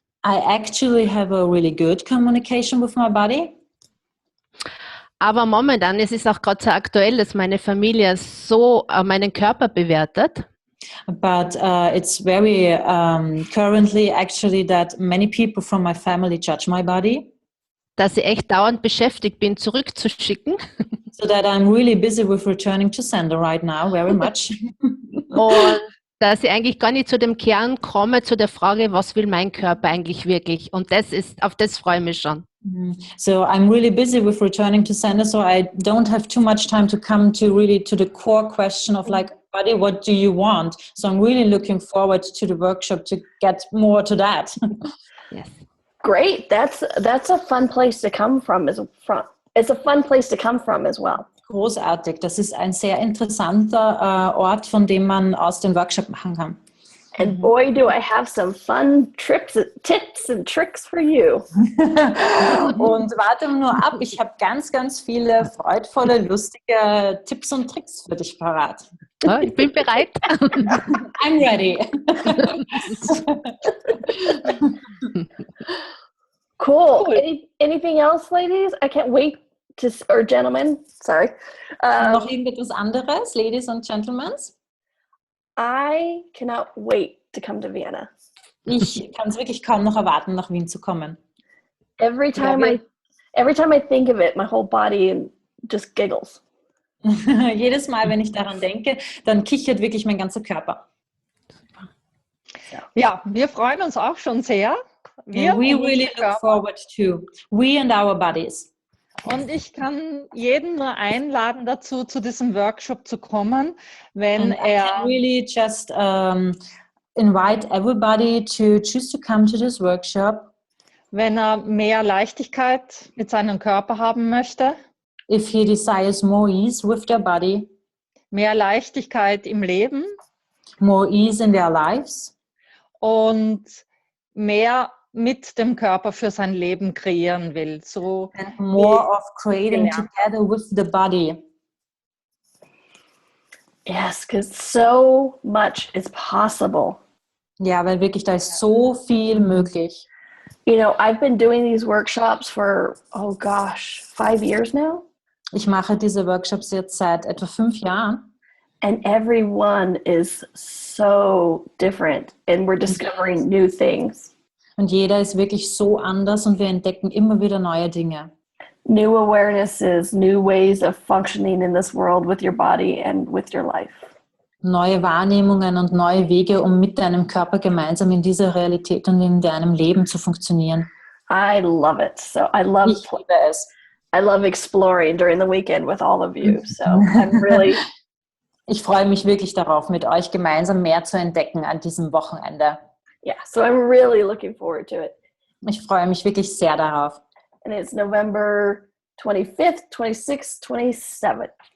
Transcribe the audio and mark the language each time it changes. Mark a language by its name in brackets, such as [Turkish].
[English] I actually have a really good communication with my body. [German] Aber momentan, es ist auch gerade so aktuell, dass meine Familie so meinen Körper bewertet. [English] But it's very currently actually that many people from my family judge my body. [German] Dass ich echt dauernd beschäftigt bin, zurückzuschicken. [English] So that I'm really busy with returning to sender right now, very much. [German] Und dass ich eigentlich gar nicht zu dem Kern komme, zu der Frage, was will mein Körper eigentlich wirklich? Und auf das freue ich mich schon. [English] So I'm really busy with returning to sender, so I don't have too much time to come to the core question of like, body, what do you want? So I'm really looking forward to the workshop to get more to that. Yes. Great. That's a fun place to come from. It's a fun place to come from as well. [German] Großartig. Das ist ein sehr interessanter Ort, von dem man aus den Workshop machen kann. [English] And boy, do I have some fun tips and tricks for you. [German] Und warte nur ab, ich habe ganz, ganz viele freudvolle, lustige Tipps und Tricks für dich parat. Ja, ich bin bereit. [English] I'm ready. Cool. Anything else, ladies? I can't wait to, or gentlemen, sorry. [German] Noch irgendetwas anderes, [English] Ladies and Gentlemen? I cannot wait to come to Vienna. [German] Ich kann es wirklich kaum noch erwarten, nach Wien zu kommen. [English] Every time I think of it, my whole body just giggles. [German] Jedes Mal, wenn ich daran denke, dann kichert wirklich mein ganzer Körper. Ja, wir freuen uns auch schon sehr. [English] We really look forward to. We and our bodies. [German] Und ich kann jeden nur einladen dazu, zu diesem Workshop zu kommen, wenn [English] I can really just invite everybody to choose to come to this workshop. [German] Wenn er mehr Leichtigkeit mit seinem Körper haben möchte, [English] If he desires more ease with their body, [German] mehr Leichtigkeit im Leben [English] more ease in their lives, [German] und mehr mit dem Körper für sein Leben kreieren will. [English] So and more of creating together with the body. Yes, because so much is possible. [German] Ja, weil wirklich da ist so viel möglich. [English] You know, I've been doing these workshops for, 5 years now. [German] Ich mache diese Workshops jetzt seit etwa 5 Jahren. [English] And every one is so different. And we're discovering new things. [German] Und jeder ist wirklich so anders und wir entdecken immer wieder neue Dinge. [English] New awarenesses, new ways of functioning in this world with your body and with your life. [German] Neue Wahrnehmungen und neue Wege, um mit deinem Körper gemeinsam in dieser Realität und in deinem Leben zu funktionieren. [English] I love it. So I [German] liebe es. [English] I love exploring during the weekend with all of you. So I'm really... [German] Ich freue mich wirklich darauf, mit euch gemeinsam mehr zu entdecken an diesem Wochenende. [English] Yeah, so I'm really looking forward to it. [German] Ich freue mich wirklich sehr darauf. [English] And it's November 25th, 26th, 27th.